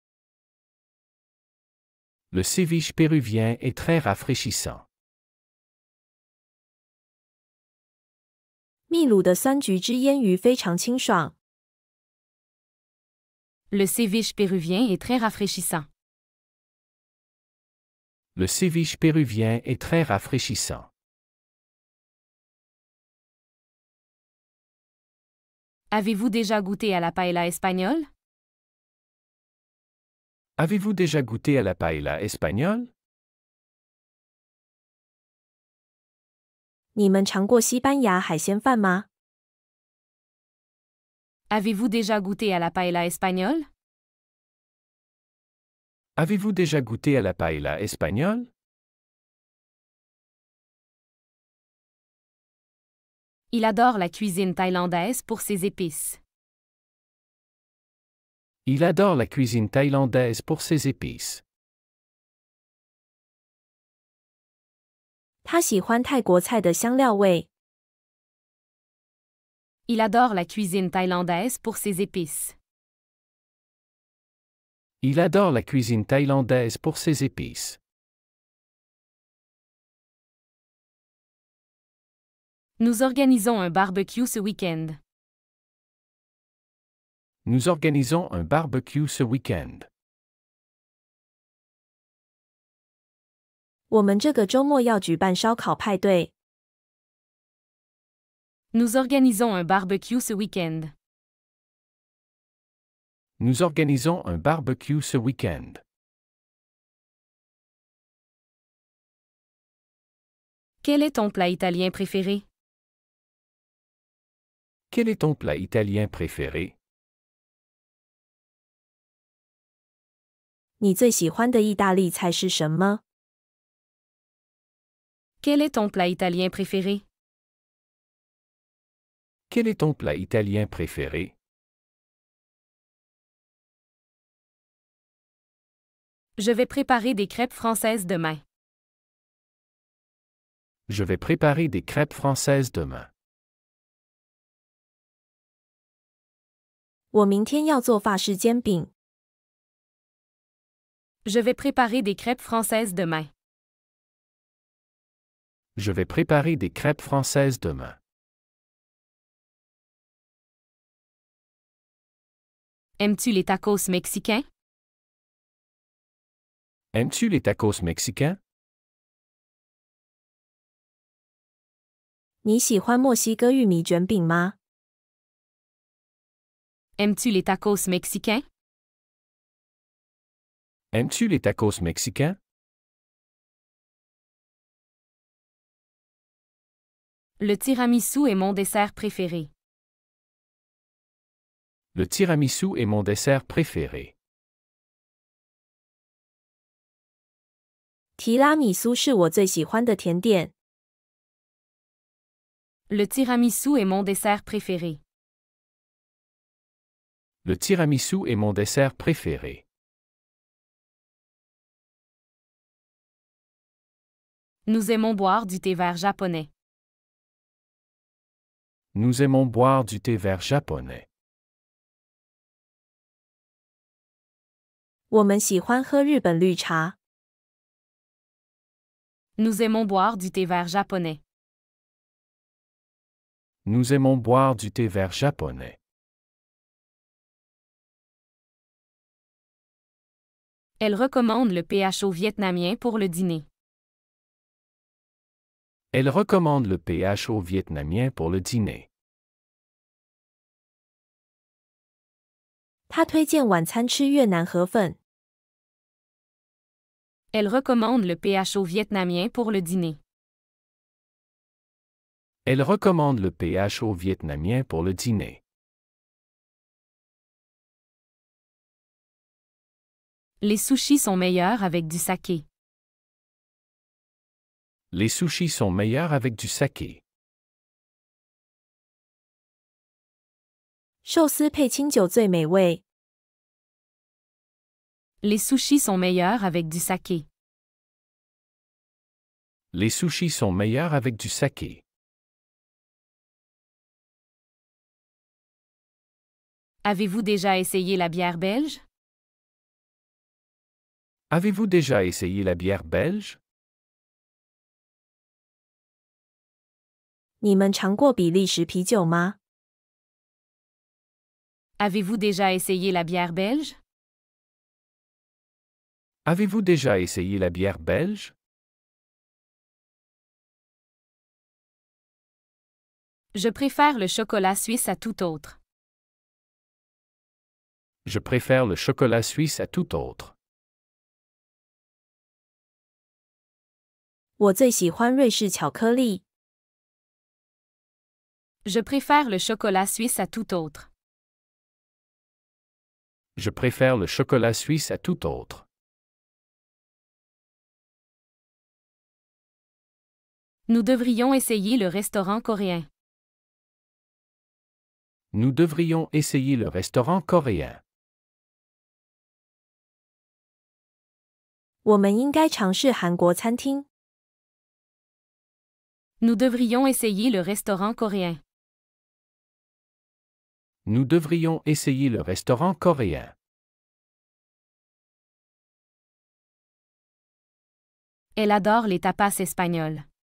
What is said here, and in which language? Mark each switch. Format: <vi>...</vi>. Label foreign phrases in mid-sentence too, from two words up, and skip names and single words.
<fr>Le ceviche péruvien est très rafraîchissant.</fr> <zh>秘鲁的酸橘汁腌鱼非常清爽。</zh> <fr>Le ceviche péruvien est très rafraîchissant. Le ceviche péruvien est très rafraîchissant. Avez-vous déjà goûté à la paella espagnole? Avez-vous déjà goûté à la paella espagnole?</fr> <zh>你们尝过西班牙海鲜饭吗？</zh> <fr>Avez-vous déjà goûté à la paella espagnole? Avez-vous déjà goûté à la paella espagnole? Il adore la cuisine thaïlandaise pour ses épices. Il adore la cuisine thaïlandaise pour ses épices.</fr> <zh>他喜欢泰国菜的香料味。</zh> <fr>Il adore la cuisine thaïlandaise pour ses épices. Il adore la cuisine thaïlandaise pour ses épices. Nous organisons un barbecue ce week-end. Nous organisons un barbecue ce week-end.</fr> <zh>我们这个周末要举办烧烤派对。</zh> <fr>Nous organisons un barbecue ce week-end. Nous organisons un barbecue ce week-end. Quel est ton plat italien préféré? Quel est ton plat italien préféré?</fr> <zh>你最喜欢的意大利菜是什么？</zh> <fr>Quel est ton plat italien préféré? Quel est ton plat italien préféré? Je vais préparer des crêpes françaises demain. Je vais préparer des crêpes françaises demain.</fr> <zh>我明天要做法式煎饼。</zh> <fr>Je vais préparer des crêpes françaises demain. Je vais préparer des crêpes françaises demain. Aimes-tu les tacos mexicains? Aimes-tu les tacos mexicains?</fr> <zh>你喜欢墨西哥玉米卷饼吗？</zh> <fr>Aimes-tu les tacos mexicains? Aimes-tu les tacos mexicains? Le tiramisu est mon dessert préféré. Le tiramisu est mon dessert préféré.</fr> <zh>提拉米苏是我最喜欢的甜点。</zh> <fr>Le tiramisu est mon dessert préféré. Le tiramisu est mon dessert préféré. Nous aimons boire du thé vert japonais. Nous aimons boire du thé vert japonais.</fr> <zh>我们喜欢喝日本绿茶。</zh> <fr>Nous aimons boire du thé vert japonais. Nous aimons boire du thé vert japonais. Elle recommande le PHO vietnamien pour le dîner. Elle recommande le PHO vietnamien pour le dîner.</fr> <zh>他推荐晚餐吃越南河粉。</zh> <fr>Elle recommande le PHO vietnamien pour le dîner. Elle recommande le PHO vietnamien pour le dîner. Les sushis sont meilleurs avec du saké. Les sushis sont meilleurs avec du saké.</fr> <zh>寿司配清酒最美味。</zh> <fr>Les sushis sont meilleurs avec du saké. Les sushis sont meilleurs avec du saké. Avez-vous déjà essayé la bière belge? Avez-vous déjà essayé la bière belge?</fr> <zh>你们尝过比利时啤酒吗？</zh> <fr>Avez-vous déjà essayé la bière belge? Avez-vous déjà essayé la bière belge? Je préfère le chocolat suisse à tout autre. Je préfère le chocolat suisse à tout autre.</fr> <zh>我最喜欢瑞士巧克力。</zh> <fr>Je préfère le chocolat suisse à tout autre. Je préfère le chocolat suisse à tout autre. Nous devrions essayer le restaurant coréen. Nous devrions essayer le restaurant coréen.</fr> <zh>我们应该尝试韩国餐厅。</zh> <fr>Nous devrions essayer le restaurant coréen. Nous devrions essayer le restaurant coréen. Elle adore les tapas espagnols.</fr>